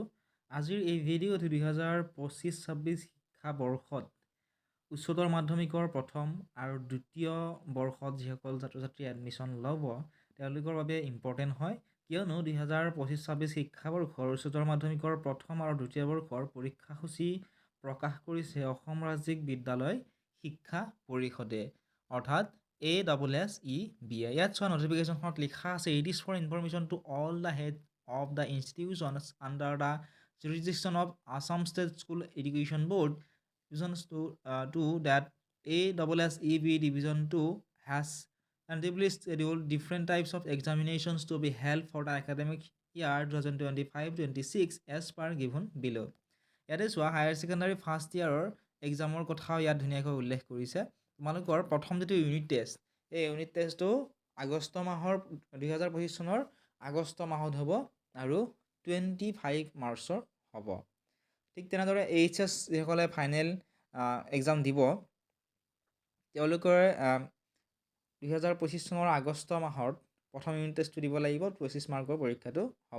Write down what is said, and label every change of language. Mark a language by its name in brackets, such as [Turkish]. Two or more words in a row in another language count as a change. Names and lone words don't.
[Assamese] আজিৰ এই ভিডিঅ'টো 2025-26 শিক্ষাবৰ্ষত উচ্চতৰ মাধ্যমিকৰ প্ৰথম আৰু দ্বিতীয় বৰ্ষত যিসকল ছাত্ৰ-ছাত্ৰী এডমিশ্যন ল'ব তেওঁলোকৰ বাবে ইম্পৰ্টেণ্ট হয়, কিয়নো 2025-26 শিক্ষাবৰ্ষৰ উচ্চতৰ মাধ্যমিকৰ প্ৰথম আৰু দ্বিতীয় বৰ্ষৰ পৰীক্ষাসূচী প্ৰকাশ কৰিছে অসম ৰাজ্যিক বিদ্যালয় শিক্ষা পৰিষদে, অৰ্থাৎ ASSEBI। ইয়াত চোৱা নটিফিকেশ্যনখনত লিখা আছে, [English] it is for information to all the head of the institutions under the jurisdiction of Assam State School Education Board, Divisions to that ASSEB Division 2 has tentatively scheduled different types of examinations to be held for the academic year 2025-26 as per given below. [Assamese] ইয়াতে চোৱা [English] higher secondary first year exam [Assamese] কথাও ইয়াত ধুনীয়াকৈ উল্লেখ কৰিছে। তোমালোকৰ প্ৰথম যিটো [English] unit test, [Assamese] এই [English] unit test [Assamese] আগষ্ট মাহৰ 2025 চনৰ আগষ্ট মাহত হ'ব আৰু 25 মাৰ্চৰ হ'ব। ঠিক তেনেদৰে HS যিসকলে [English] final exam [Assamese] দিব তেওঁলোকৰ 2025 চনৰ আগষ্ট মাহত প্ৰথম [English] unit test [Assamese] দিব লাগিব, 25 মাৰ্কৰ পৰীক্ষাটো হ'ব।